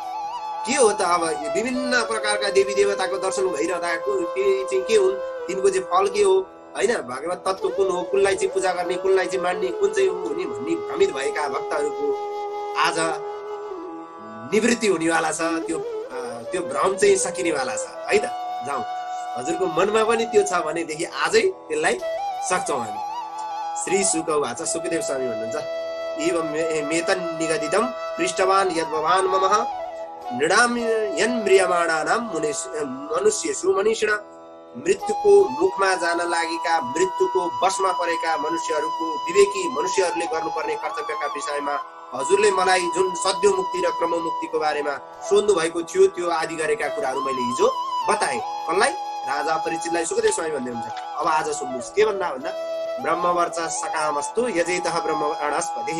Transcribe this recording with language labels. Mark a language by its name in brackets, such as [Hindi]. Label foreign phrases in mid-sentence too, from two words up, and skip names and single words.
[Nepali] के हो त अब विभिन्न प्रकारका देवी देवताको दर्शन भइरहँदा चाहिँ के हुन्, तिनको चाहिँ फल के हो हैन, भागवत तत्व कुन हो, कुनलाई चाहिँ पूजा गर्ने, कुनलाई चाहिँ मान्ने, कुन चाहिँ हुने भन्ने भ्रमित भएका भक्तहरूको आज निवृत्ति हुनेवाला छ। त्यो भ्रम चाहिँ सकिनेवाला छ है त। जाउँ, हजुरको मनमा पनि त्यो छ भनेदेखि आजै त्यसलाई सक्छौँ हामी। [Sanskrit] श्री शुक उवाच, [Nepali] सुखदेव स्वामी भन्नुहुन्छ, [Sanskrit] एवं मेतन निगदितम पृष्ठवान यद्भवान ममः नृणाम यन्म्रियमाणानां मनुष्येषु मनीषिण। [Nepali] मृत्युको मुखमा जान लागेका, मृत्युको वशमा परेका मनुष्यहरूको, विवेकी मनुष्यहरूले गर्नुपर्ने कर्तव्यका विषयमा हजुरले मलाई जुन सद्यो मुक्ति र क्रम मुक्तिको बारेमा सोध्नु भएको थियो त्यो आदि गरेका कुराहरू मैले हिजो बताएँ। कसलाई? राजा परिचितलाई सुखदेव स्वामी भन्दै हुन्छ। अब आज सुन्नुहोस् के भन्दा भन्दा [Sanskrit] ब्रह्मवर्च सकामस्तु यजेतः ब्रह्मणस्पतिः।